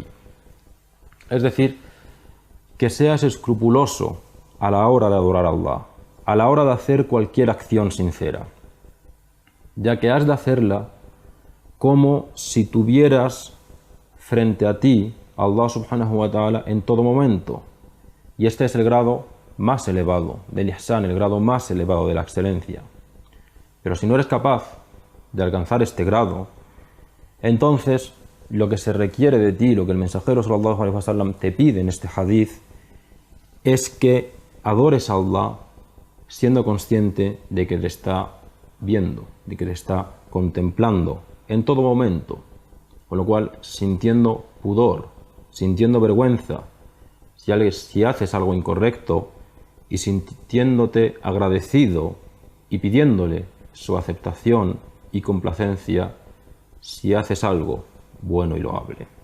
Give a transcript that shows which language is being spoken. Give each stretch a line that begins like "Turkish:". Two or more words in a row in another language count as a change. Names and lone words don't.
Spanish: Es decir, que seas escrupuloso a la hora de adorar a Allah, a la hora de hacer cualquier acción sincera, ya que has de hacerla como si tuvieras frente a ti a Allah
Arabic: سبحانه وتعالى
Spanish: en todo momento. Y este es el grado más elevado del ihsan, el grado más elevado de la excelencia. Pero si no eres capaz de alcanzar este grado, entonces lo que se requiere de ti, lo que el mensajero
Arabic: صلى الله عليه وسلم
Spanish: te pide en este hadith, es que adores a Allah siendo consciente de que te está viendo, de que te está contemplando en todo momento, con lo cual sintiendo pudor, sintiendo vergüenza, si haces algo incorrecto y sintiéndote agradecido y pidiéndole su aceptación y complacencia si haces algo bueno y loable.